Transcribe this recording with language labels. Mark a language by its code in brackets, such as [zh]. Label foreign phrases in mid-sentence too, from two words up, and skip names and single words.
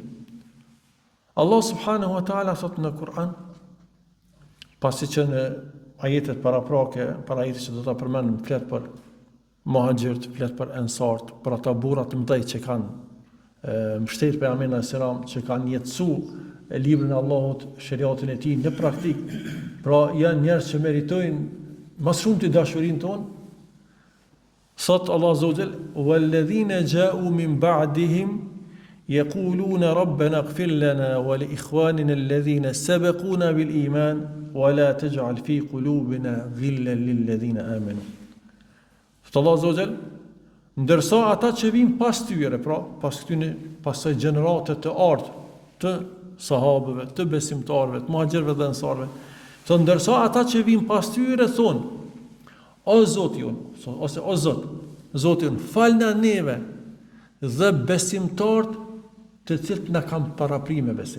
[sq] Allah [ar] سبحانه وتعالى [sq] thot në Kur'an, pasi që në ajetet paraprake, para ajetit që do ta përmendëm, flet për muhaxhirët, flet për ensart, për ata burra të mëdhenj që kanë mbështetur pejgamberin [ar] عليه السلام, [sq] që kanë jetësuar librin e Allahut, shariatin e tij në praktik. Pra janë njerëz që meritojnë më shumë të dashurinë tonë. [ar] Sot Allah عز وجل والذين جاءوا من بعدهم يقولون ربنا اغفر لنا ولإخواننا الذين سبقونا بالإيمان ولا تجعل في قلوبنا غلا للذين آمنوا." [sq] Allah [ar] عز وجل, [sq] ndërsa ata që vinë pas tyre, pra pas gjenerate të ardhur të sahabëve, të besimtarëve, të muhaxhirëve dhe ansarëve, ndërsa ata që vinë pas tyre thonë: "O Zoti jon", ose "O Zot, Zoti jon, falna neve dhe besimtarët të cilët na kanë paraprim me besim."